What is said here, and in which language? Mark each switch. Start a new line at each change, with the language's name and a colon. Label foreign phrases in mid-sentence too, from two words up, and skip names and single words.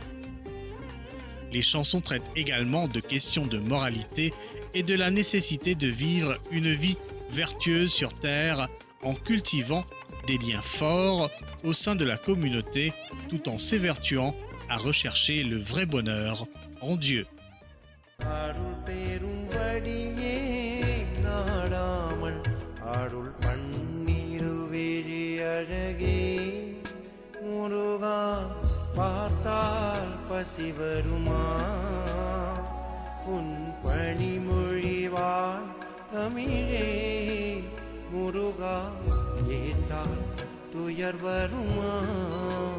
French: Les chansons traitent également de questions de moralité et de la nécessité de vivre une vie vertueuse sur Terre en cultivant des liens forts au sein de la communauté tout en s'évertuant à rechercher le vrai bonheur en Dieu.
Tamil: பார்த்தால் பசி வருமா உன் பணிமொழிவாள் தமிழே முருகா ஏத்தால் துயர் வருமா.